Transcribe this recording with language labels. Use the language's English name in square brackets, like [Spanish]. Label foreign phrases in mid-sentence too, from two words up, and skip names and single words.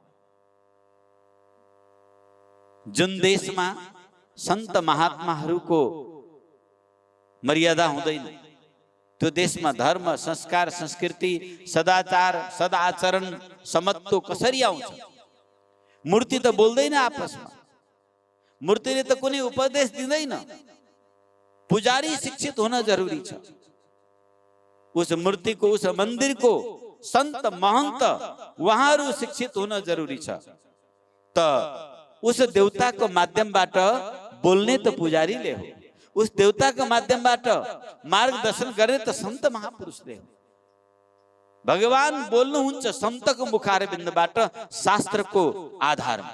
[Nepali] जुन देशमा सन्त महात्माहरूको मर्यादा हुँदैन, त्यो देशमा धर्म, संस्कार, संस्कृति, सदाचार, सदाचरण, समत्व कसरी आउँछ? मूर्ति त बोल्दैन आपसमा। मूर्तिले त कुनै उपदेश दिँदैन। पुजारी शिक्षित [Hindi] होना जरूरी [Nepali] छ। [Hindi] उस मूर्ति को, उस मंदिर को संत महंत वहाँहरू शिक्षित होना जरूरी छ। [Nepali] त [Hindi] उस देवता को [Nepali] माध्यमबाट बोल्ने त पुजारीले हो, [Hindi] उस देवता को [Nepali] माध्यमबाट मार्गदर्शन गर्ने त संत महापुरुषले हो। भगवान बोल्नुहुन्छ संतको मुखारबिन्दबाट, शास्त्रको आधारमा।